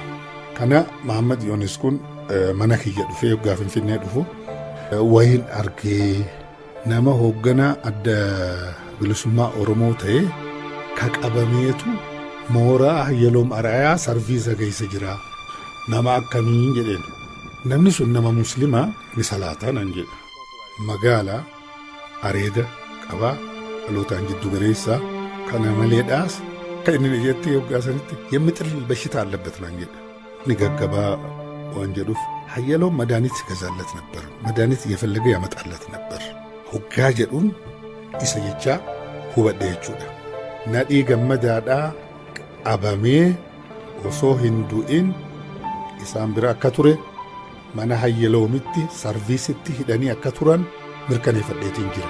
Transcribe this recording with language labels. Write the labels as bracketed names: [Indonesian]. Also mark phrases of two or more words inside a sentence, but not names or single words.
[Oromo] Kana Mahammad Yoonis kun mana kiyya dhufee hoggaa Finfinnee dhufu wayiin argee nama hoogganaa adda bilisummaa Oromoo ta'e ka qabameetu mooraa Hayyaloom Arayaa sarviisa geessa jira. Nama akkamii jedheen. Namni sun nama muslimaa ni salaataa nan jedha. Magaalaa areeda qabaa dhalootaan jiddu galeessaa kana maleedhaas kan inni jettee hoggaa sanitti [Amharic] የምጥል በሽታ አለበት [Oromo] nan jedha. Ni gaggabaa waan jedhuuf Hayyaloom [Amharic] መድኃኒት ይገዛለት ነበር. መድኃኒት እየፈለገ ያመጣለት ነበር. [Oromo] hoggaa jedhuun isa jechaa hubadhe jechuudha. Nadhii Gammadaadhaa qabamee osoo hin du'in isaan bira akka ture mana Hayyaloomitti sarviisitti hidhanii akka turan mirkaneeffadheetiin jira.